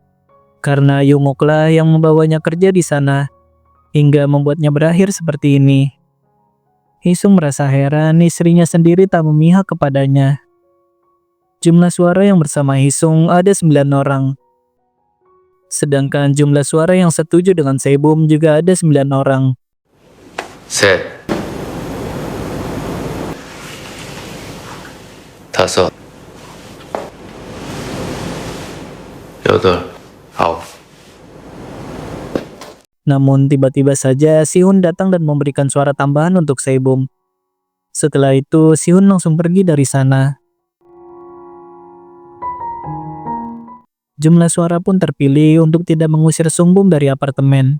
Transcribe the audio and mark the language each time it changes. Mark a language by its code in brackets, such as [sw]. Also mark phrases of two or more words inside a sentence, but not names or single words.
[id] Karena Yunguklah yang membawanya kerja di sana, hingga membuatnya berakhir seperti ini. Hisung merasa heran istrinya sendiri tak memihak kepadanya. Jumlah suara yang bersama Hisung ada 9 orang. Sedangkan jumlah suara yang setuju dengan Sebum juga ada 9 orang. [ko] 셋, 다섯, 여덟, 아홉. [id] Namun tiba-tiba saja Sihun datang dan memberikan suara tambahan untuk Sebum. Setelah itu Sihun langsung pergi dari sana. Jumlah suara pun terpilih untuk tidak mengusir Sungbum dari apartemen.